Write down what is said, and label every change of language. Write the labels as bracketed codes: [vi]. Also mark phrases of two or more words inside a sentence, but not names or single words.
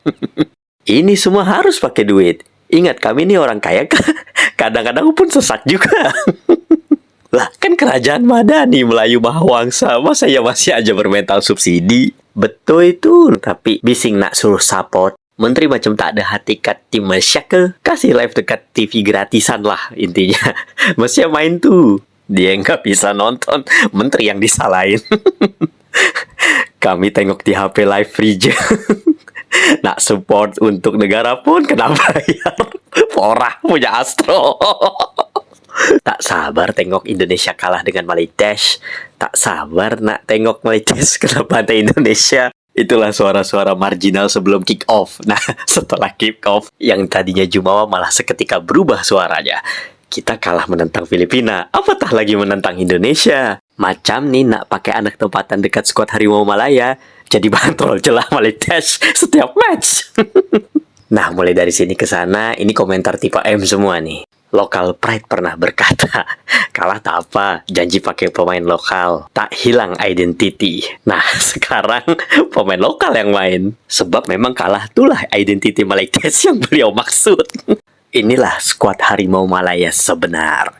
[ms] Ini semua harus pakai duit. Ingat, kami ini orang kaya, kadang-kadang pun sesak juga. [id] Lah, kan kerajaan Madani Melayu Mahawangsa, masa ya masih aja bermental subsidi? [ms] Betul itu, tapi bising nak suruh support. Menteri macam tak ada hati kat tim Malaysia kasih live dekat TV [id] gratisan lah intinya. Masih main tuh. Dia nggak bisa nonton, menteri yang disalahin. [ms] Kami tengok di HP live free je. Nak support untuk negara pun kena bayar. Porah punya Astro. Tak sabar tengok Indonesia kalah dengan Malaysia. Tak sabar nak tengok Malaysia kena bantai Indonesia. [id] Itulah suara-suara marginal sebelum [en] kick off. [id] Nah, setelah [en] kick off, [id] yang tadinya jumawa malah seketika berubah suaranya. [ms] Kita kalah menentang Filipina, apatah lagi menentang Indonesia. Macam nih nak pakai anak tempatan dekat skuad Harimau Malaya, jadi bahan troll celah Malaysia setiap match. [id] Nah, mulai dari sini ke sana, ini komentar tipe M semua nih. [ms] Local Pride pernah berkata, kalah tak apa, janji pakai pemain lokal, tak hilang identity. [id] Nah, sekarang pemain lokal yang main. Sebab memang kalah itulah identity Malaysia yang beliau maksud. [ms] Inilah skuad Harimau Malaya sebenar.